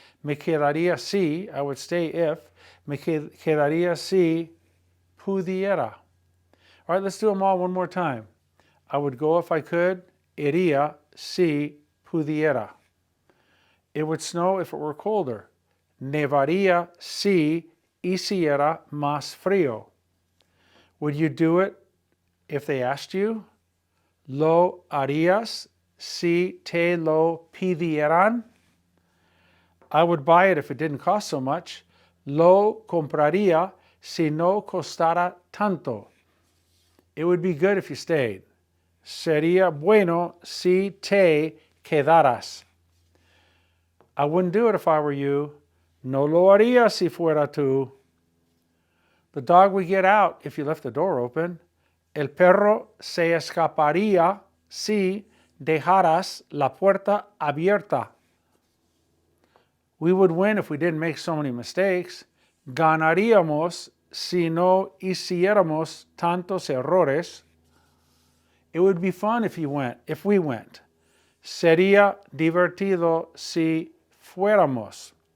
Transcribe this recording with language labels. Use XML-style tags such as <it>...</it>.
<es>Me quedaría si,</es> <en>I would stay if.</en> <es>Me quedaría si pudiera.</es> <en>All right, let's do them all one more time. I would go if I could.</en> <es>Iría si pudiera.</es> <en>It would snow if it were colder.</en> <es>Nevaría si hiciera más frío.</es> <en>Would you do it if they asked you?</en> <es>¿Lo harías si te lo pidieran?</es> <en>I would buy it if it didn't cost so much.</en> <es>Lo compraría si no costara tanto.</es> <en>It would be good if you stayed.</en> <es>Sería bueno si te quedaras.</es> <en>I wouldn't do it if I were you.</en> <es>No lo haría si fuera tú.</es> <en>The dog would get out if you left the door open.</en> <es>El perro se escaparía si dejaras la puerta abierta.</es> <en>We would win if we didn't make so many mistakes.</en> <es>Ganaríamos si no hiciéramos tantos errores.</es> <en>It would be fun if we went.</en> <es>Sería divertido si fuéramos.</es>